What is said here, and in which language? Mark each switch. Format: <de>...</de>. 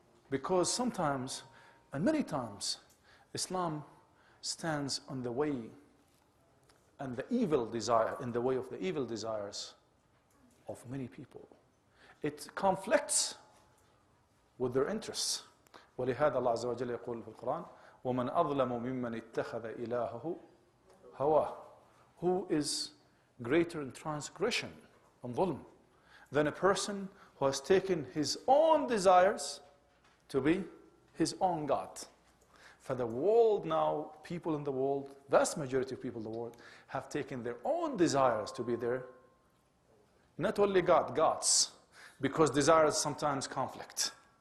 <en>Because sometimes, and many times, Islam stands on the way and the evil desire, in the way of the evil desires of many people. It conflicts with their interests.</en> <ar>ولهذا الله عز وجل يقول في القرآن ومن أظلم ممن اتخذ إلهه هواه.</ar> <en>Who is greater in transgression and ظلم than a person who has taken his own desires to be his own God. For the world now, people in the world, vast majority of people in the world, have taken their own desires to be their, not only God, gods, because desires sometimes conflict.</en>